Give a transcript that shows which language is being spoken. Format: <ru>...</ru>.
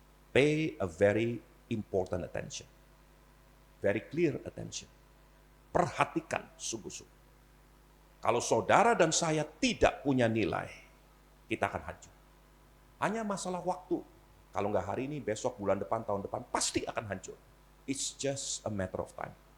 <en>Pay a very important attention. Very clear attention.</en> <id>Perhatikan sungguh-sungguh. Kalau saudara dan saya tidak punya nilai, kita akan hancur. Hanya masalah waktu. Kalau nggak hari ini, besok, bulan depan, tahun depan, pasti akan hancur.</id> <en>It's just a matter of time.</en>